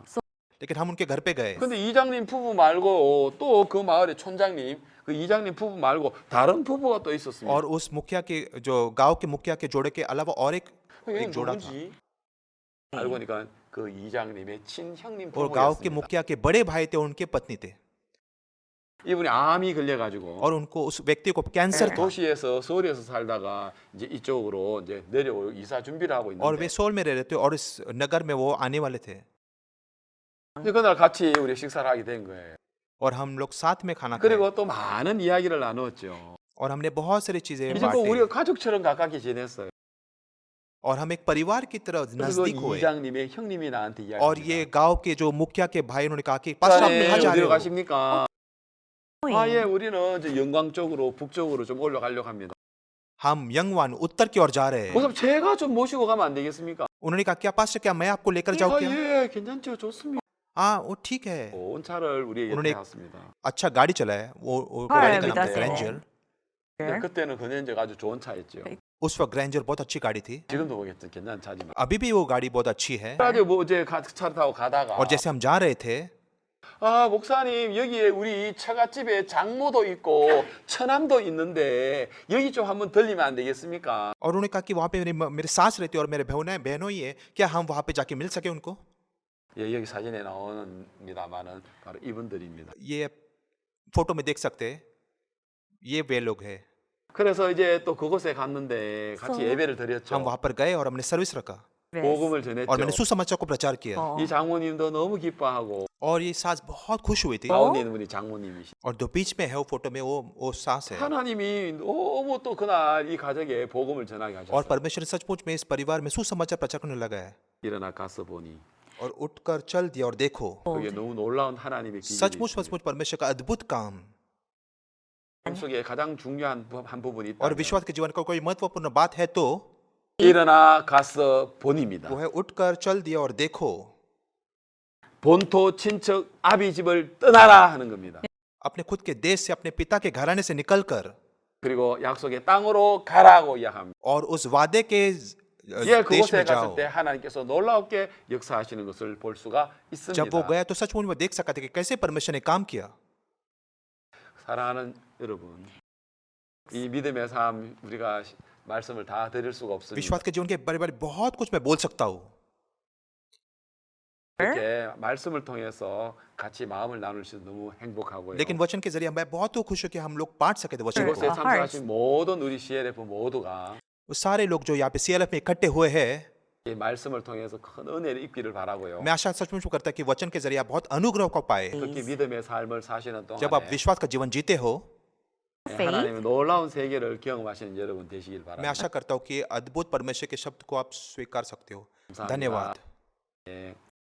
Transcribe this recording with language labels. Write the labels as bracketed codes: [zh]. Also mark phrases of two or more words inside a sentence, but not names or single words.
[hi] लेकिन हम उनके घर पे गए। [ko] 근데 이장님 부부 말고 또 그 마을의 촌장님, 그 이장님 부부 말고 다른 부부가 또 있었습니다. [hi] और उस मुखिया के जो गांव के मुखिया के जोड़े के अलावा और एक [ko] 이게 [hi] जोड़ा था। [ko] 누구지? 알고 보니까 그 이장님의 친형님 [hi] और गांव के [ko] 부부였습니다. [hi] मुखिया के बड़े भाई थे, उनके पत्नी थे [ko] 이분이 암이 걸려가지고 [hi] और उनको उस व्यक्ति को कैंसर था [ko] 도시에서 서울에서 살다가 이제 이쪽으로 이제 내려오 이사 준비를 하고 [hi] और वे [ko] 있는데 [hi] सोल में रह रहे थे और इस नगर में वो आने वाले थे [ko] 근데 그날 같이 우리 식사를 하게 된 거예요. [hi] और हम लोग साथ में खाना खाए [ko] 그리고 또 많은 이야기를 나누었죠. [hi] और हमने बहुत सारी चीजें [ko] 이제 꼭 [hi] बांटी [ko] 우리가 가족처럼 가깝게 지냈어요. [hi] और हम एक परिवार की तरह [ko] 그리고 [hi] नजदीक हुए [ko] 이장님의 형님이 나한테 [hi] और ये [ko] 이야기합니다. [hi] गांव के जो मुखिया के भाई उन्होंने कहा कि पास्टर आप कहाँ जा रहे [ko] 어디로 [hi] हो? [ko] 가십니까? 예, 우리는 이제 영광 쪽으로 북쪽으로 좀 올라가려고 합니다. [hi] हम यंगवान उत्तर की ओर जा रहे हैं। [ko] 그럼 제가 좀 모시고 가면 안 되겠습니까? [hi] उन्होंने कहा क्या पास्टर क्या मैं आपको लेकर जाऊँ क्या? [ko] 예, 괜찮죠, 좋습니다. [hi] हाँ वो ठीक है। [ko] 온 차를 우리에게 오늘 태웠습니다. [hi] अच्छा गाड़ी चलाया वो हाँ, गाड़ी का नाम था बिल्कुल। ग्रैंजर। [ko] 근데 그때는 그랜저가 아주 좋은 차였죠. [hi] उस वक्त ग्रैंजर बहुत अच्छी गाड़ी थी। [ko] 지금도 보겠죠, 괜찮은 차지만. [hi] अभी भी वो गाड़ी बहुत अच्छी है। [ko] 그래가지고 뭐 이제 차를 타고 가다가 [hi] और जैसे हम जा रहे थे [ko] 아, 목사님, 여기에 우리 처갓집에 장모도 있고 처남도 있는데 여기 좀 한번 들리면 안 되겠습니까? [hi] और उन्होंने कहा कि वहाँ पे मेरे सास रहती है और मेरे बहनों ही है, क्या हम वहाँ पे जाके मिल सके उनको? [ko] 예, 여기 사진에 나오는입니다만은 바로 이분들입니다. [hi] ये फोटो में देख सकते हैं, ये वे लोग हैं. [ko] 그래서 이제 또 그곳에 갔는데 같이 So- 예배를 [hi] हम [ko] 드렸죠. [hi] वहाँ पर गए और हमने सर्विस रखा [ko] 복음을 [hi] और मैंने [ko] 전했죠. [hi] सुसमाचार को प्रचार किया. 어. [ko] 이 장모님도 너무 기뻐하고 [hi] और ये सास बहुत खुश हुई थी. [ko] 가운데 있는 분이 장모님이시. [hi] और जो बीच में है वो फोटो में वो सास है. [ko] 하나님이 너무 또 그날 이 가정에 복음을 전하게 [hi] और [ko] 하셨어요. [hi] परमेश्वर सचमुच में इस परिवार में सुसमाचार प्रचार करने लगा है. [ko] 일어나 가서 보니 [hi] और उठकर चल दिया और देखो, [ko] 그게 너무 놀라운 하나님의 [hi] सचमुच [ko] 기적이 [hi] सचमुच परमेश्वर का अद्भुत काम. [ko] 속에 가장 중요한 한 부분이 [hi] और [ko] 있다. [hi] विश्वास के जीवन का कोई महत्वपूर्ण बात है तो [ko] 일어나 가서 보니입니다. [hi] वो है उठकर चल दिया और देखो. [ko] 본토 친척 아비 집을 떠나라 하는 겁니다. [hi] अपने खुद के देश से, अपने पिता के घराने से निकलकर [ko] 그리고 약속의 땅으로 가라고 이야기합니다. [hi] और उस वादे के [ko] 예, [hi] देश [ko] 그곳에 [hi] में [ko] 갔을 [hi] जाओ. [ko] 때 하나님께서 놀랍게 역사하시는 것을 볼 수가 [hi] जब वो [ko] 있습니다. [hi] गया तो सचमुच में देख सकते कि कैसे परमेश्वर ने काम किया. [ko] 사랑하는 여러분, 이 믿음의 삶 우리가 말씀을 다 드릴 수가 없습니다. [hi] विश्वास के जीवन के बारे बारे बहुत कुछ मैं बोल सकता हूँ, [ko] 이렇게 말씀을 통해서 같이 마음을 나눌 수 너무 행복하고요. [hi] लेकिन वचन के जरिए मैं बहुत खुश हूँ कि हम लोग बांट सके थे वचन [ko] 이곳에 [hi] को. [ko] 참석하신 모든 우리 CLF 모두가 [hi] वो सारे लोग जो यहाँ पे CLF में इकट्ठे हुए हैं, [ko] 이 말씀을 통해서 큰 은혜를 입기를 바라고요. [hi] मैं आशा सचमुच में करता कि वचन के जरिए आप बहुत अनुग्रह को पाए. [ko] 특히 믿음의 삶을 사시는 [hi] जब आप [ko] 동안에 [hi] विश्वास का जीवन जीते हो, [ko] 하나님의 놀라운 세계를 경험하시는 여러분 되시길 [hi] मैं [ko] 바랍니다. [hi] आशा करता हूँ कि अद्भुत परमेश्वर के शब्द को आप स्वीकार सकते हो. [ko] 감사합니다. [hi] धन्यवाद. [ko] 예.